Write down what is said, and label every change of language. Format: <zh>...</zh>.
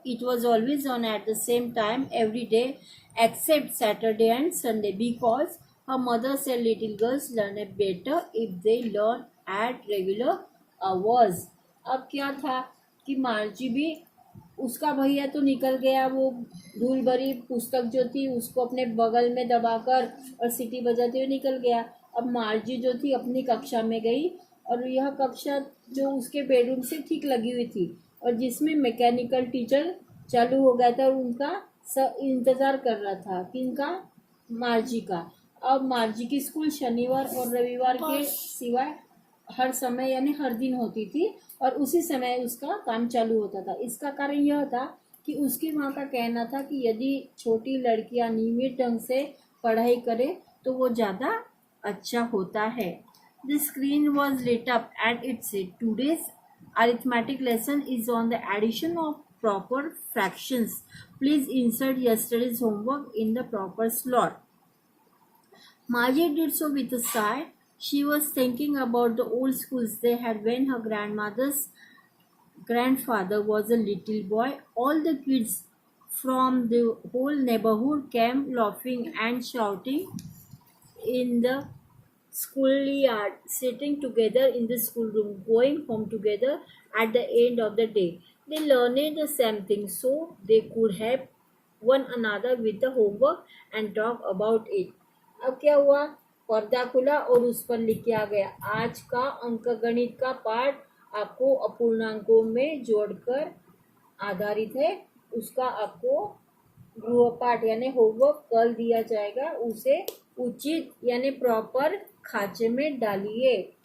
<en>It was always on at the same time every day, except Saturday and Sunday, because her mother said little girls learn it better if they learn at regular hours.</en> <hi>अब क्या था कि मार्जी भी, उसका भैया तो निकल गया, वो धूल भरी पुस्तक जो थी उसको अपने बगल में दबाकर और सीटी बजाते हुए निकल गया। अब मार्जी जो थी अपनी कक्षा में गई, और यह कक्षा जो उसके बेडरूम से ठीक लगी हुई थी, और जिसमें मैकेनिकल टीचर चालू हो गया था और उनका इंतज़ार कर रहा था। किनका? मार्जी का। अब मार्जी की स्कूल शनिवार और रविवार के सिवाय हर समय यानी हर दिन होती थी, और उसी समय उसका काम चालू होता था। इसका कारण यह था कि उसकी माँ का कहना था कि यदि छोटी लड़कियाँ नियमित ढंग से पढ़ाई करें तो वो ज़्यादा अच्छा होता है।</hi> <en>The screen was lit up and it said, today's arithmetic lesson is on the addition of proper fractions. Please insert yesterday's homework in the proper slot. Margie did so with a sigh. She was thinking about the old schools they had when her grandmother's grandfather was a little boy. All the kids from the whole neighborhood came laughing and shouting in the schoolyard, sitting together in the schoolroom, going home together at the end of the day. They learned the same thing so they could help one another with the homework and talk about it.</en> <hi>अब क्या हुआ? पर्दा खुला और उस पर लिख के आ गया, आज का अंकगणित का पाठ आपको अपूर्णांकों में जोड़कर आधारित है। उसका आपको गृहपाठ यानी होमवर्क कल दिया जाएगा, उसे उचित यानी प्रॉपर खांचे में डालिए।</hi>